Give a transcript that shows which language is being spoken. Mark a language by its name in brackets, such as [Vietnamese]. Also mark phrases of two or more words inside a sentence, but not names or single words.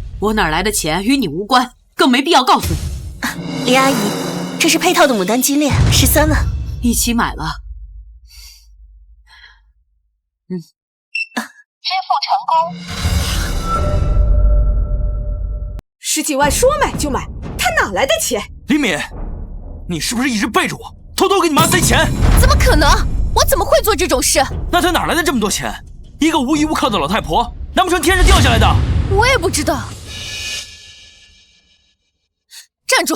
[Chinese] 我哪兒來的錢與你無關，更沒必要告訴你。林阿姨，這是配套的牡丹金鏈，13萬，一起買了。支付成功。 10幾萬說買就買，他哪來的錢？林敏，你是不是一直背着我，偷偷給你媽塞錢？怎麼可能？我怎麼會做這種事？那她哪來的這麼多錢？一個無依無靠的老太婆，難不成天上掉下來的？我也不知道。站住！